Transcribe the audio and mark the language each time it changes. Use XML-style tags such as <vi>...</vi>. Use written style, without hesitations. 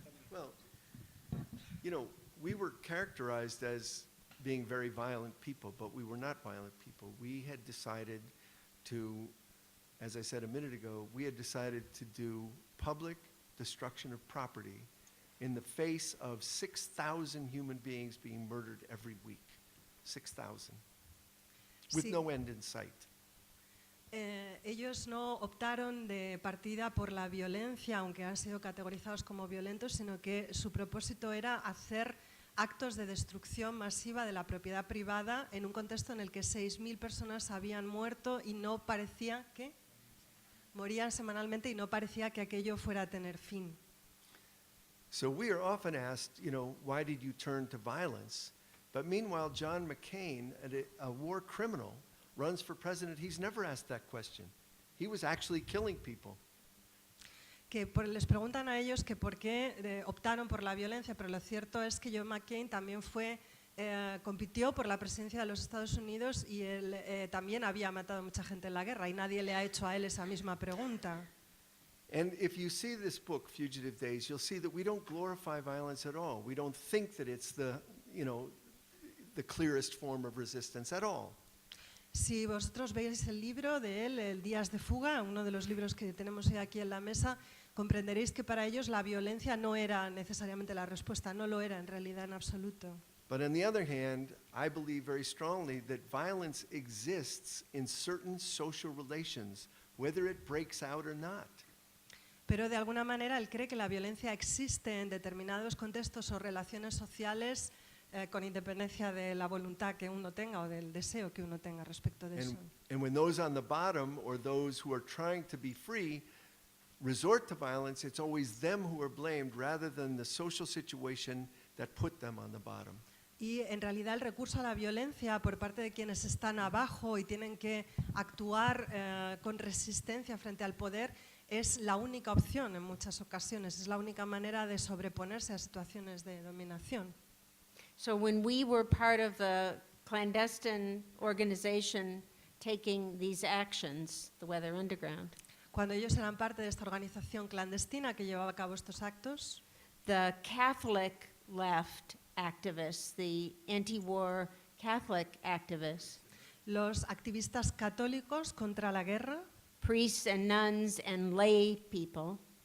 <en>Well, you know, we were characterized as being very violent people, but we were not violent people. We had decided to, as I said a minute ago, we had decided to do public destruction of property in the face of 6,000 human beings being murdered every week. 6,000. With</en> <es>Sí.</es> <en>no end in sight.</en> <es>Ellos no optaron de partida por la violencia, aunque han sido categorizados como violentos, sino que su propósito era hacer actos de destrucción masiva de la propiedad privada en un contexto en el que 6.000 personas habían muerto y no parecía que morían semanalmente y no parecía que aquello fuera a tener fin.</es> <en>So we are often asked, you know, why did you turn to violence? But meanwhile, John McCain, a war criminal, runs for president. He's never asked that question. He was actually killing people.</en> <es>Les preguntan a ellos que por qué optaron por la violencia, pero lo cierto es que John McCain también compitió por la presidencia de los Estados Unidos y él también había matado a mucha gente en la guerra y nadie le ha hecho a él esa misma pregunta.</es> <en>And if you see this book, Fugitive Days, you'll see that we don't glorify violence at all. We don't think that it's the clearest form of resistance at all.</en> <es>Si vosotros veis el libro de él, El Días de Fuga, uno de los libros que tenemos hoy aquí en la mesa, comprenderéis que para ellos la violencia no era necesariamente la respuesta, no lo era en realidad en absoluto.</es> <en>But on the other hand, I believe very strongly that violence exists in certain social relations, whether it breaks out or not.</en> <es>Pero de alguna manera él cree que la violencia existe en determinados contextos o relaciones sociales con independencia de la voluntad que uno tenga o del deseo que uno tenga respecto de eso.</es> <en>And when those on the bottom or those who are trying to be free resort to violence, it's always them who are blamed rather than the social situation that put them on the bottom.</en> <es>Y en realidad el recurso a la violencia por parte de quienes están abajo y tienen que actuar con resistencia frente al poder es la única opción en muchas ocasiones, es la única manera de sobreponerse a situaciones de dominación.</es> <en>So when we were part of the clandestine organization taking these actions, the Weather Underground,</en> <es>Cuando ellos eran parte de esta organización clandestina que llevaba a cabo estos actos,</es> <en>the Catholic left activists, the anti-war Catholic activists,</en> <es>los activistas católicos contra la guerra,</es> <en>priests and nuns and lay people,</en>